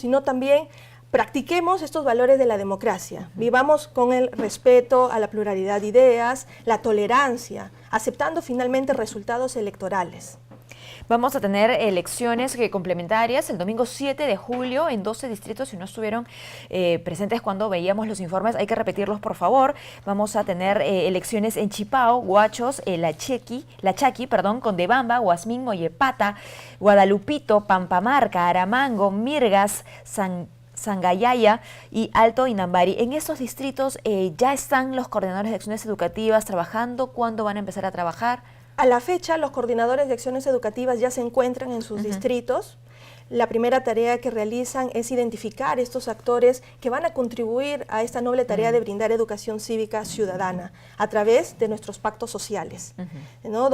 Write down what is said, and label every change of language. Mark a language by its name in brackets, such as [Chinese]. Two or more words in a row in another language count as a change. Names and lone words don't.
[Spanish] Sino también practiquemos estos valores de la democracia, vivamos con el respeto a la pluralidad de ideas, la tolerancia, aceptando finalmente resultados electorales. Vamos a tener elecciones complementarias el domingo 7 de julio en 12 distritos. Si no estuvieron presentes cuando veíamos los informes, hay que repetirlos, por favor. Vamos a tener elecciones en Chipao, Huachos, La Chaqui, Condebamba, Huasmín, Mollepata, Guadalupito, Pampamarca, Aramango, Mirgas, Sangayaya y Alto Inambari. En estos distritos ya están los coordinadores de acciones educativas trabajando. ¿Cuándo van a empezar a trabajar? A la fecha, los coordinadores de acciones educativas ya se encuentran en sus distritos. la primera tarea que realizan es identificar estos actores que van a contribuir a esta noble tarea de brindar educación cívica ciudadana a través de nuestros pactos sociales, ¿no?